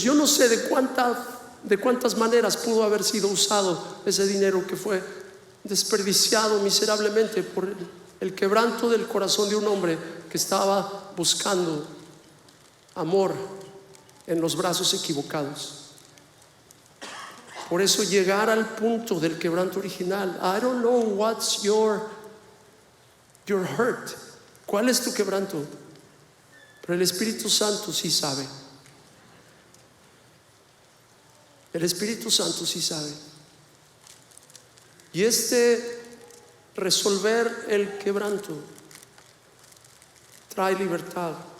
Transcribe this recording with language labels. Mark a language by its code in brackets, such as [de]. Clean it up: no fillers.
[es] Yo no sé de cuántas maneras pudo haber sido usado ese dinero que fue desperdiciado miserablemente por el quebranto del corazón de un hombre que estaba buscando amor en los brazos equivocados. Por eso llegar al punto del quebranto original. [en] I don't know what's your hurt. [es] ¿Cuál es tu quebranto? Pero el Espíritu Santo sí sabe. El Espíritu Santo sí sabe. Y resolver el quebranto trae libertad.